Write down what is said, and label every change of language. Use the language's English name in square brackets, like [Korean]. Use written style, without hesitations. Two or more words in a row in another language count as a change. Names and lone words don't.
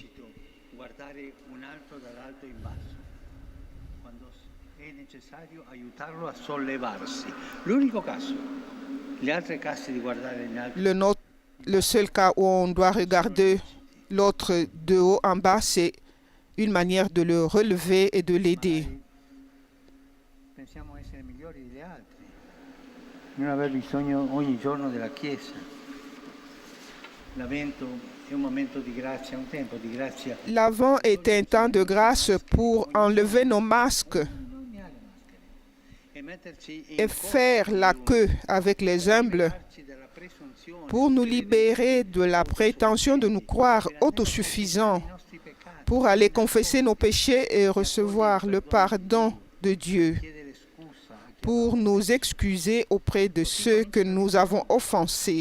[French] Le seul cas où on doit regarder l'autre de haut en bas, c'est une manière de le relever et de l'aider. [Italian] Non aver bisogno ogni giorno della Chiesa. L'Avvento è un momento di grazia, un tempo di grazia. [French] L'Avent est un temps de grâce pour enlever nos masques et faire la queue avec les humbles pour nous libérer de la prétention de nous croire autosuffisants, pour aller confesser nos péchés et recevoir le pardon de Dieu, pour nous excuser auprès de ceux que nous avons offensés.